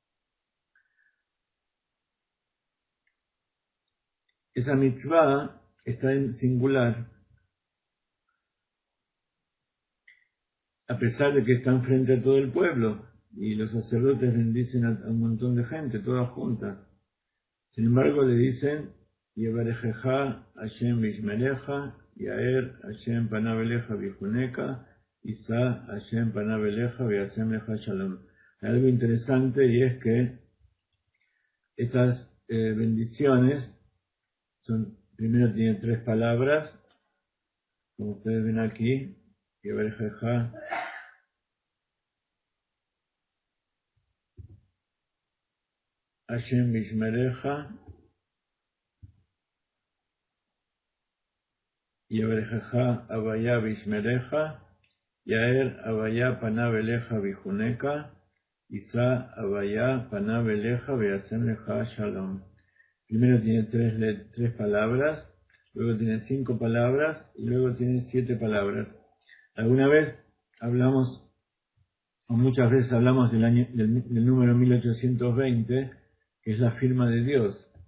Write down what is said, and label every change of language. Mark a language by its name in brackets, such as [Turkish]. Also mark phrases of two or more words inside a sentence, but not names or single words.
[Spanish] Esa mitzvah está en singular, a pesar de que están frente a todo el pueblo, y los sacerdotes bendicen a un montón de gente, toda junta. Sin embargo, le dicen, [Hebrew] יברכך השם וישמרך יאר השם פניו אליך ויחנך ישא השם פניו אליך וישם לך שלום. [Spanish] Hay algo interesante y es que estas bendiciones primero tienen 3 palabras, como ustedes ven aquí, [Hebrew] Yevarejeja השם וישמרך יברכך הויה וישמרך יאר הויה פניו אליך ויחנך ישא הויה פניו אליך וישם לך שלום. [Spanish] Primero tiene 3 palabras, luego tiene 5 palabras y luego tiene 7 palabras. Alguna vez hablamos, o muchas veces hablamos del número 1820, que es la firma de Dios.